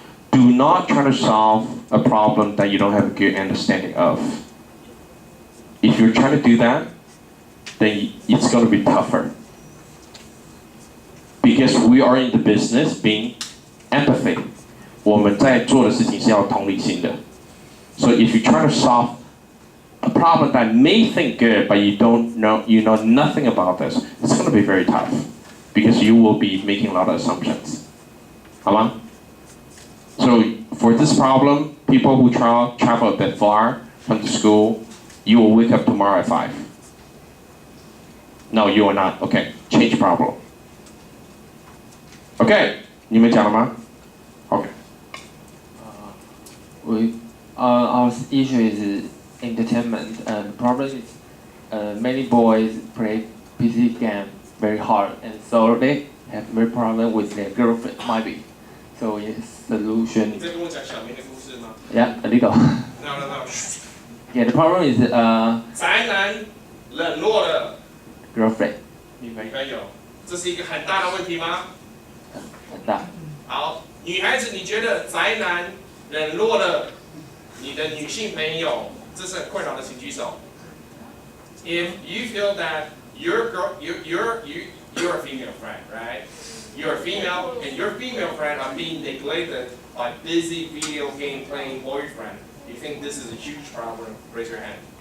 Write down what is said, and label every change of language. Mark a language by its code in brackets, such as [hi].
[en] Do not try to solve a problem that you don't have a good understanding of. If you're trying to do that, then it's going to be tougher. Because we are in the business being empathy. [zh] 我们在做的事情是要同理心的。 [en] So if you try to solve a problem that may think good, but you know nothing about this, it's going to be very tough. Because you will be making a lot of assumptions. [zh] 好吗? [en] So for this problem, people who travel a bit far from the school, you will wake up tomorrow at 5. No, you are not. Okay, change problem. [zh] Okay, 你们讲了吗?Okay. [en] Our issue is entertainment, and the problem is many boys play PC game very hard, and so they have very problem with their girlfriend maybe. So yes, solution. [zh] 你在跟我讲小明的故事吗 [en] Yeah, a little. No. Yeah, the problem is [zh] 宅男冷落了 [en] girlfriend. [zh] 女朋友，这是一个很大的问题吗？很大。好，女孩子，你觉得宅男冷落了你的女性朋友，这是很困扰的，请举手。 [en] If you feel that you're a female friend, right? You're a female, and your female friend are being neglected by busy video game playing boyfriend. You think this is a huge problem? Raise your hand.